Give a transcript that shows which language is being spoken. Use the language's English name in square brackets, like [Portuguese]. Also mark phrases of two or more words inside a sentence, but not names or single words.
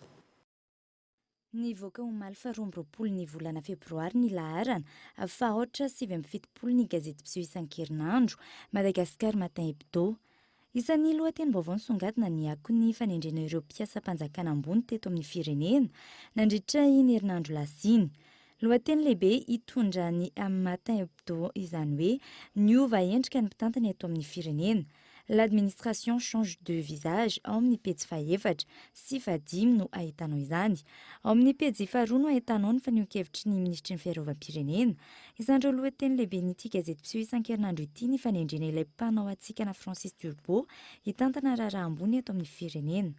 [Malagasy] Nivoaka omaly faharoa amby roapolo ny volana febroary ny laharana fahaotra 7 ny gazety mpiseho isan-kerinandro Madagascar Matin Hebdo. Isan'ny lohatenim-baovao nisongadina ny akony fanendrena ireo mpiasa-panjakana ambony teto amin'ny firenena nandritra iny herinandro lasiny. Lohateny lehibe hitondra ny amin'ny Matin Hebdo izany hoe niova endrika ny mpitantana eto amin'ny firenena. [French] L'administration change de visage [Malagasy] ao amin'ny pejy faha-efatra sy faha-5 no ahitanao izany. Ao amin'ny pejy faha-2 no ahitanao ny fanehoan-kevitry ny ministry ny fiarovam-pirenena. Izandreo lohateny lehibe n'ity gazety mpiseho isan-kerinandro ity ny fanendrena ilay mpanao atsikana Francis Turbo hitantana raharaha ambony eto amin'ny firenena.